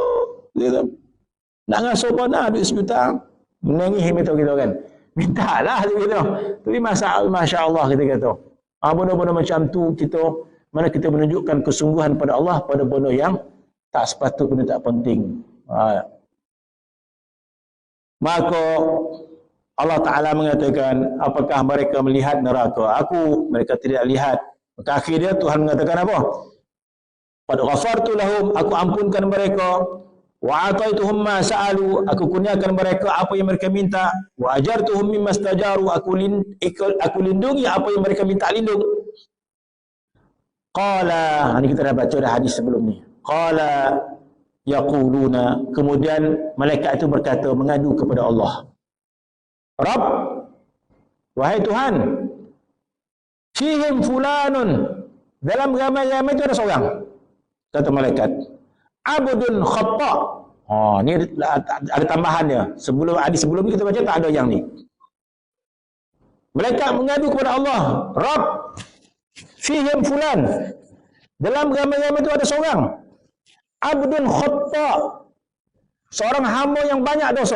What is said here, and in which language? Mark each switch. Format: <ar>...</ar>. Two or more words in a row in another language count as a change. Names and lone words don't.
<ms>Kita nak ngasuh pun duit 1 juta. Menangis minta kita kan. Mintalah kita. Tapi</ms> <ar>ما شاء الله</ar> <ms>kita kata. Benda-benda macam tu kita, mana kita menunjukkan kesungguhan pada Allah pada benda yang tak sepatut, benda tak penting. Maka Allah Ta'ala mengatakan, apakah mereka melihat neraka? Mereka tidak lihat. Maka akhirnya Tuhan mengatakan apa?</ms> <ar>قد غفرت لهم,</ar> <ms>aku ampunkan mereka.</ms> <ar>وآتيتهم ما سألوا,</ar> <ms>aku kurniakan mereka apa yang mereka minta.</ms> <ar>وأجرتهم مما استجاروا,</ar> <ms>aku lindungi apa yang mereka minta lindung. Qala, ini kita dah baca dah hadis sebelum ni.</ms> <ar>قال يقولون,</ar> <ms>kemudian malaikat itu berkata mengadu kepada Allah. Rabb, wahai Tuhan,</ms> <ar>فيهم فلان,</ar> <ms>dalam ramai-ramai itu ada seorang, kata malaikat,</ms> <ar>عبد خطاء.</ar> <ms>Oh, ni ada tambahannya. Sebelum ni kita baca tak ada yang ni. Malaikat mengadu kepada Allah,</ms> <ar>رب فيهم فلان,</ar> <ms>dalam ramai-ramai itu ada seorang,</ms> <ar>عبد خطاء,</ar> <ms>seorang hamba yang banyak dosa.</ms>